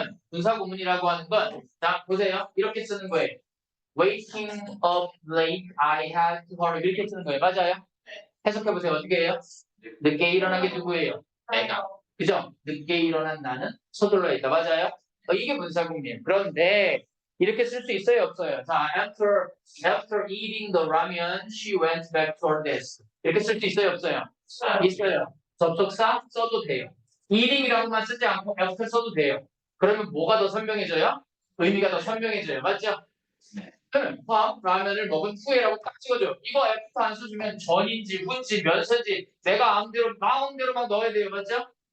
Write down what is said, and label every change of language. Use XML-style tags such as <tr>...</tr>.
<ko>분사구문이라고 하는 건, 자, 보세요. 이렇게 쓰는 거예요.</ko> <en>Waking up late, I had to hurry.</en> <ko>이렇게 쓰는 거예요. 맞아요? 해석해보세요. 어떻게 해요? 늦게 일어난 게 누구예요? 내가. 그죠? 늦게 일어난 나는 서둘러 있다. 맞아요? 이게 분사구문이에요. 그런데 이렇게 쓸 수 있어요? 없어요?</ko> <en>자, after eating the ramen, she went back to her desk.</en> <ko>이렇게 쓸 수 있어요? 없어요? 있어요. 접속사 써도 돼요. eating이라고만 쓰지 않고 after 써도 돼요. 그러면 뭐가 더 선명해져요? 의미가 더 선명해져요. 맞죠? 라면을 먹은 후에라고 딱 찍어줘. 이거 F 안 써주면 전인지 후인지 면서인지 내가 마음대로 막 넣어야 돼요. 맞죠?</ko>